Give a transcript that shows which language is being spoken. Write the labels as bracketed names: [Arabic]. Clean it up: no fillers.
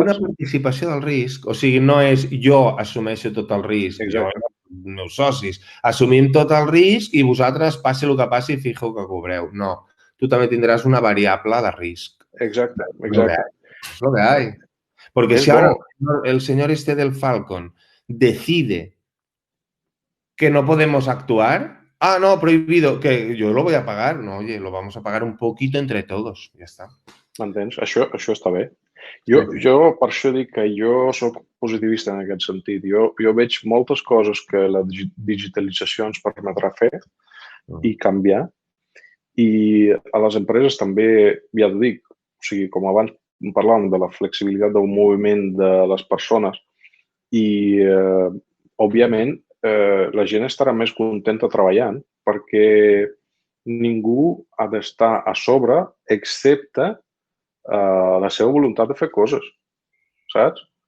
[Catalan] Una participació del risc, o sigui, no és jo assumeixo tot el risc, jo i els meus socis assumim tot el risc i vosaltres, passi el que passi, fijo que cobreu. No, tu també tindràs una variable de risc. Exacte. [Spanish] Es lo que hay. Porque si ahora el señor este del Falcon decide que no podemos actuar, no, prohibido, que yo lo voy a pagar. No, oye, lo vamos a pagar un poquito entre todos. [Catalan] Ja està. M'entens? Això està bé. Jo per això dic que jo soc positivista en aquest sentit. Jo veig moltes coses que la digitalització ens permetrà fer i canviar. I a les empreses també, ja t'ho dic, o sigui, com abans parlàvem de la flexibilitat del moviment de les persones i, òbviament, la gent estarà més contenta treballant perquè ningú ha d'estar a sobre excepte la seva voluntat de fer coses, saps?